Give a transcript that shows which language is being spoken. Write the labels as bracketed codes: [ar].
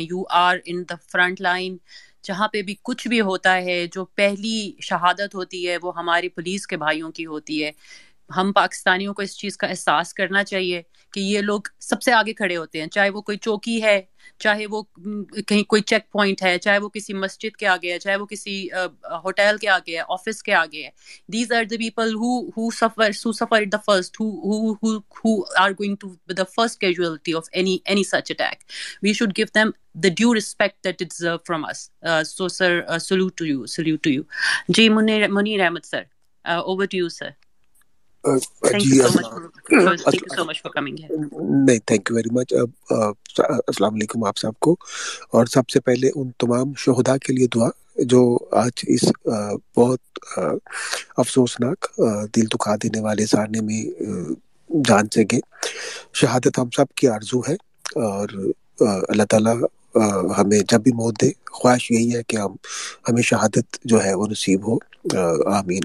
[ur] You are in the front line. جہاں پہ بھی کچھ بھی ہوتا ہے، جو پہلی شہادت ہوتی ہے وہ ہماری پولیس کے بھائیوں کی ہوتی ہے. ہم پاکستانیوں کو اس چیز کا احساس کرنا چاہیے کہ یہ لوگ سب سے آگے کھڑے ہوتے ہیں، چاہے وہ کوئی چوکی ہے، چاہے وہ کہیں کوئی چیک پوائنٹ ہے، چاہے وہ کسی مسجد کے آگے ہے، چاہے وہ کسی ہوٹل کے آگے ہے، آفس کے آگے ہے. [en] These are the people who suffered the first, who are going to be the first casualty of any such attack. We should give them the due respect that they deserve from us. So sir, salute to you. Ji Munir Ahmed sir, over to you sir. Thank you so much for coming here. [ur] نہیں، [en] Thank you very much. [ur] السلام علیکم آپ سب کو. اور سب سے پہلے ان تمام شہداء کے لیے دعا جو آج اس بہت افسوسناک دل دکھا دینے والے سارنے میں جان سے گئے. شہادت ہم سب کی آرزو ہے اور اللہ تعالیٰ ہمیں جب بھی موت دے، خواہش یہی ہے کہ ہمیں شہادت جو ہے وہ نصیب ہو. آمین.